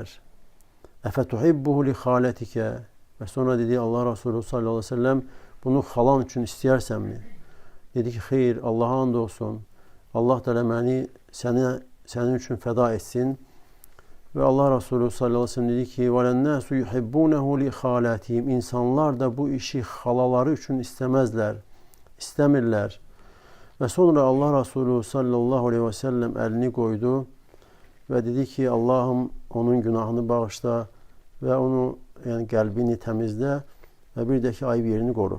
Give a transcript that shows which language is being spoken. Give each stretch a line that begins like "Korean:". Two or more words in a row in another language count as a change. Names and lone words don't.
Arabic: أفتحبه لخالتك.
Azerbaijani: Və sonra dedi Allah Resulü
Arabic: صلى الله عليه وسلم,
Azerbaijani: bunu xalan üçün istəyirsənmi? Dedi ki, xeyr, Allah'a and olsun. Allah Teala məni sənin üçün fəda etsin. Və Allah Resulü
Arabic: صلى الله عليه وسلم
Azerbaijani: dedi ki,
Arabic: وَلَنَّاسُ يُحِبُّونَهُ لخالاتهم.
Azerbaijani: İnsanlar da bu işi xalaları üçün istəmirlər. Və sonra Allah Resulü
Arabic: صلى الله عليه وسلم
Azerbaijani: əlini qoydu və dedi ki, Allahım onun günahını bağışla və onu, yəni qəlbini təmizlə və bir də ki, ayıb yerini qoru.